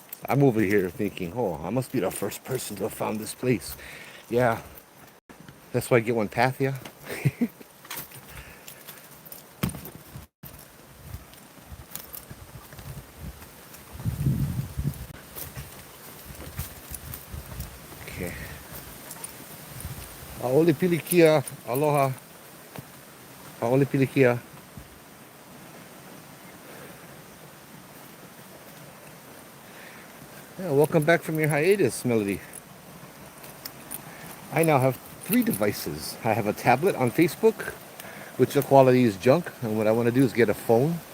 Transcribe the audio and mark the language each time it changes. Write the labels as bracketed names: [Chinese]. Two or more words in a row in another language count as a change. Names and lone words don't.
[English] I'm over here thinking, oh, I must be the first person to have found this place. Yeah, that's why I get one path, yeah. Okay. [Hawaiian] Aole pilikia, aloha. Aole pilikia. [English] Yeah, welcome back from your hiatus, Melody. I now have 3 devices. I have a tablet on Facebook, which the quality is junk, and what I want to do is get a phone.